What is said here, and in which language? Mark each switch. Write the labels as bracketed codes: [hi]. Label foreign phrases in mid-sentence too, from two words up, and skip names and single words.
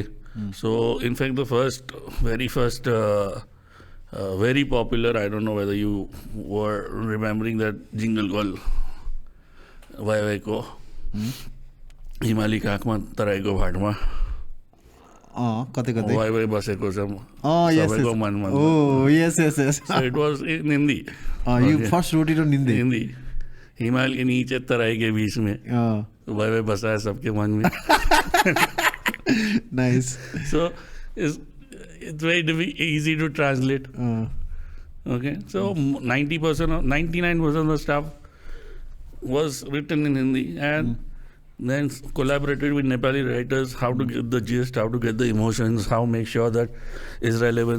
[en] So in fact, the very first, very popular, I don't know whether you were remembering that jingle called Vai Ko. [ne] हिमाली काखमा तराईको भातमा. कतै वाइ बसेको छ सबैको मनमा. [en] yes. So it was in Hindi. You first wrote it on Hindi. [hi] हिमाल के नीचे तराई के बीच में वाइ बसा है सबके मन में. [en] Nice. So it's very easy to translate. Okay, so 99% of the stuff was written in Hindi, and then collaborated with Nepali writers, how to get the gist, how to get the emotions, how make sure that is relevance.